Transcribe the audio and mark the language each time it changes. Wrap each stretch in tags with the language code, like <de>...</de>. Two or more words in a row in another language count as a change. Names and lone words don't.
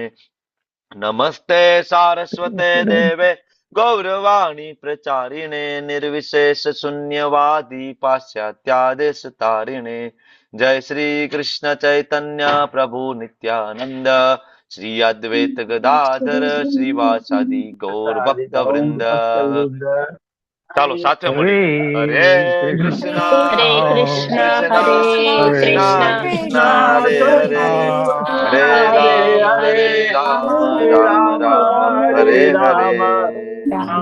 <sa>नमस्ते सारस्वते देवे गौरवाणी प्रचारिणे निर्विशेष शून्यवादी पाश्चात्यादेशतारिणे. जय श्री कृष्ण चैतन्य प्रभु नित्यानंद श्री अद्वैत गदाधर श्रीवासादि गौर भक्त वृंद.</sa> <gu>ચાલો સાથે મળી</gu> <sa>હરે કૃષ્ણ હરે કૃષ્ણ કૃષ્ણ હરે કૃષ્ણ કૃષ્ણ કૃષ્ણ હરે હરે હરે રામ રામ રામ હરે હરે. રામ</sa>